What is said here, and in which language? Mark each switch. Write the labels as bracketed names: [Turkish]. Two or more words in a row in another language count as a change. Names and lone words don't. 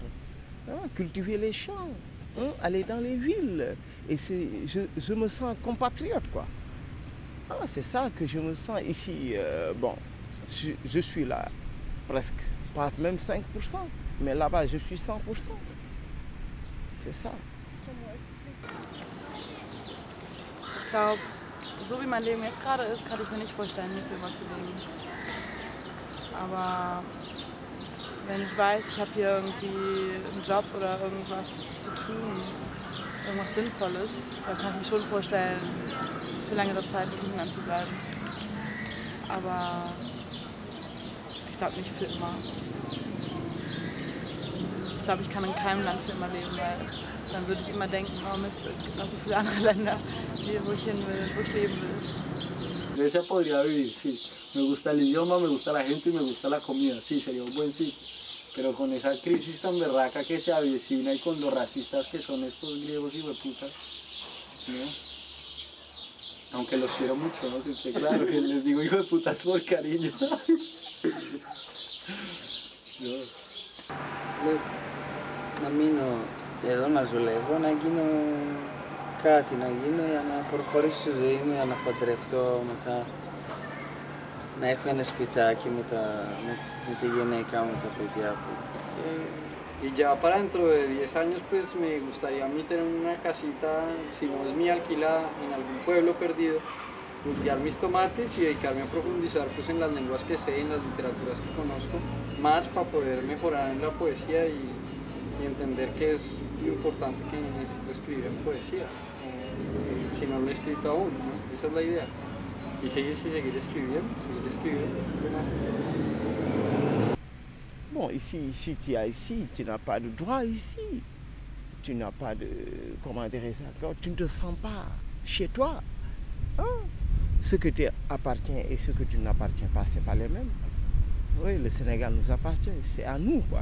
[French] Hein, cultiver les champs, hein, aller dans les villes. Et je me sens compatriote, quoi. Ah, c'est ça que je me sens ici. Bon, je suis là presque, pas même 5%, mais là-bas, je suis 100%. C'est ça. [German] Ich glaube, so wie mein Leben jetzt gerade ist, kann ich mir nicht vorstellen, hier für immer zu leben. Aber wenn ich weiß, ich habe hier irgendwie einen Job oder irgendwas zu tun, irgendwas Sinnvolles, dann kann ich mir schon vorstellen, für längere Zeit in England zu bleiben. Aber ich glaube nicht für immer. Ich glaube, ich kann in keinem Land für immer leben, weil dann würde ich immer denken, oh Mist, es gibt noch so viele andere Länder, wo ich hin will, wo ich leben will. [Spanish] Grecia podría vivir, sí. Me gusta el idioma, me gusta la gente y me gusta la comida, sí, sería un buen sitio. Pero con esa crisis tan berraca que se avecina y con los racistas que son estos griegos y hueputas, ¿no? Aunque los quiero mucho, ¿no? Que claro, que les digo hijo de putas por cariño. No. [Greek] Να μείνω εδώ να ζουλεύω, να γίνω κάτι να γίνω για να προχωρήσω στη ζωή μου, για να παντρευτώ μετά, να έχω ένα σπιτάκι με τη γυναίκα μου, τα παιδιά μου. [Spanish] Y ya para dentro de 10 años pues me gustaría a mí tener una casita, si no es mía, alquilada en algún pueblo perdido, cultivar mis tomates y dedicarme a profundizar pues en las lenguas que sé, en las literaturas que conozco, más para poder mejorar en la poesía y entender que es lo importante que necesito escribir en poesía, si no lo he escrito aún, ¿no? Esa es la idea. Y seguir escribiendo, es lo más importante. [French] Bon, ici, si tu es ici, tu n'as pas de droit ici. Tu n'as pas de, comment dire ça, tu ne te sens pas chez toi. Hein? Ce que tu appartiens et ce que tu n'appartiens pas, ce n'est pas les mêmes. Oui, le Sénégal nous appartient, c'est à nous, quoi.